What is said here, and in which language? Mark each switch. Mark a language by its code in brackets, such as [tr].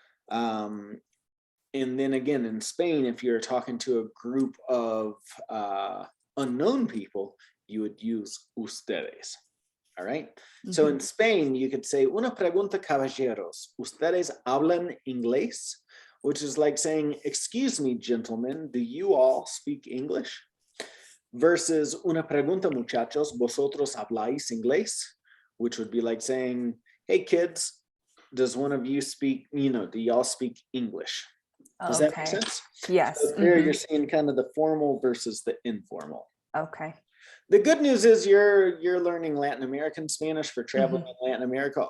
[en] And then again, in Spain, if you're talking to a group of unknown people, you would use ustedes. All right. So in Spain, you could say, [es] una pregunta, caballeros. ¿Ustedes hablan inglés? [en] Which is like saying, excuse me, gentlemen, do you all speak English? [es] Versus una pregunta, muchachos, ¿vosotros habláis inglés? [en] Which would be like saying, hey, kids, does one of you speak, do y'all speak English? Does that make sense? Yes. So there you're seeing kind of the formal versus the informal. Okay. The good news is you're learning Latin American Spanish for traveling in Latin America.